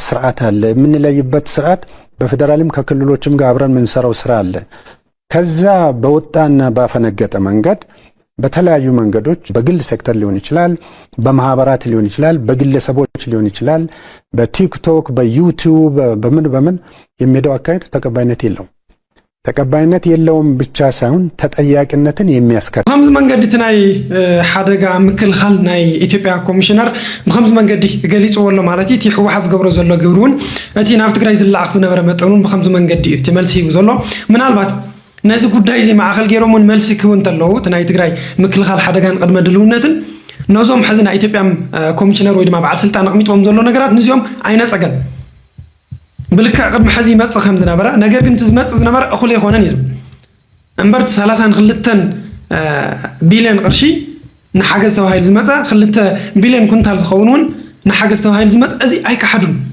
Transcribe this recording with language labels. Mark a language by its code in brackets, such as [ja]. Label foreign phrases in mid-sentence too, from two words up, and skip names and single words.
[am] ስርዓት አለ። የምንለይበት ስርዓት በፌደራልም ከክልሎችም ጋር አብረን የምንሰራው ስራ አለ። ከዛ በወጣና ባፈነገጠ መንገድ በተለያዩ መንገዶች በግል ሴክተር ሊሆን ይችላል፣ በማህበራት ሊሆን ይችላል፣ በግለሰቦች ሊሆን ይችላል፣ በቲክቶክ በዩቲዩብ በምን የሚሄደው አካሄድ ተቀባይነት የለውም። ተቀባይነት የለውም ብቻ ሳይሆን ተጠያቂነትን የሚያስከትል [ti] በኸምዝ መንገዲ ናይ ሓደጋ ምክልኻል ናይ ኢትዮጵያ ኮሚሽነር በኸምዝ መንገዲ ገሊጽዎ ኣሎ ማለት እቲ ሕወሓት ዝገብሮ ዘሎ ግብሩን እቲ ናብ ትግራይ ዝለኣኽ ዝነበረ መጠኑን በኸምዝ መንገዲ እቲ መልሲ ሂቡ ዘሎ ምናልባት ነዚ ጉዳይ እዚ ማእኸል ገይሮምን መልሲ ክህቡ እንተለዉ እቲ ናይ ትግራይ ምክልኻል ሓደጋን ቅድመ ድልውነትን ነዞም ሕዚ ናይ ኢትዮጵያ ኮሚሽነር ወይ ድማ በዓል ስልጣን ኣቕሚጦም ዘሎ ነገራት ንዚኦም ኣይነፀገን ብልክዕ ቅድሚ ሕዚ ይመፅእ ከም ዝነበረ ነገር ግን እቲ ዝመፅእ ዝነበረ እኹል ኣይኮነን እዩ እምበርቲ 32 ቢልዮን ቅርሺ ንሓገዝ ተባሂሉ ዝመፀ 2 ቢልዮን ኩንታል ዝኸውን እውን ንሓገዝ ተባሂሉ ዝመፀ እዚ ኣይከሓዱን